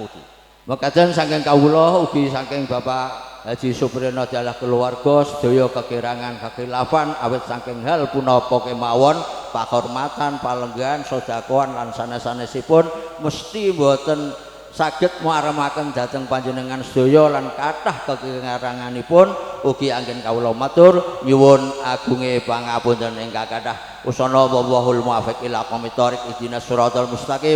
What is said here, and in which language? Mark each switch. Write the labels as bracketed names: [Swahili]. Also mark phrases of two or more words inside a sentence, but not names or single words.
[Javanese] Mekaten saking kawula ugi saking Bapak Haji Supriyono adalah keluarga sedaya kekirangan kekhilafan awit saking hal punapa kemawon pakhormatan, palenggan, sedekahan lan sanes-sanesipun mesti mboten saged muaramaken dhateng panjenengan sedaya lan kathah kekiranganipun ugi anggen kawula matur nyuwun agunge pangapunten ingkang kathah. [Arabic] Usana والله الموفق إلى أقوم الطريق اهدنا الصراط المستقيم.